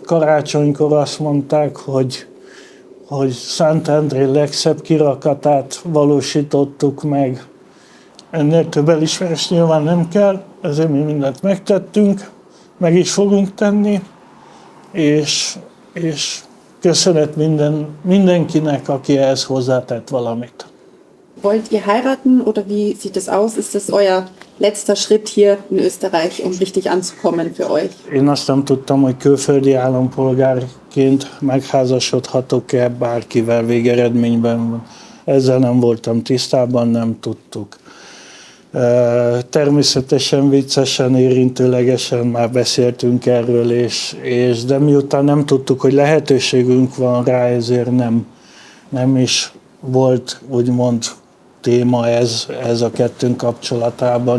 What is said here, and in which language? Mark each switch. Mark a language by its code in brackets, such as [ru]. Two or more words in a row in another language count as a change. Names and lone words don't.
[hu] Karácsonykor azt mondták, hogy Szentendré legszebb kirakatát valósítottuk meg. Ennél több elismerés nyilván nem kell, ezért mi mindent megtettünk, meg is fogunk tenni, és köszönet mindenkinek, aki ehhez hozzátett valamit. [de] Wollt ihr heiraten oder wie sieht es aus? Ist das euer letzter Schritt hier in Österreich, um richtig anzukommen für euch? [hu] Én azt nem tudtam, hogy külföldi állampolgárként megházasodhatok-e bárkivel végeredményben. Ezzel nem voltam tisztában, nem tudtuk. Természetesen viccesen, érintőlegesen már beszéltünk erről, de miután nem tudtuk, hogy lehetőségünk van rá, ezért nem is volt úgymond téma ez a kettőnk kapcsolatában.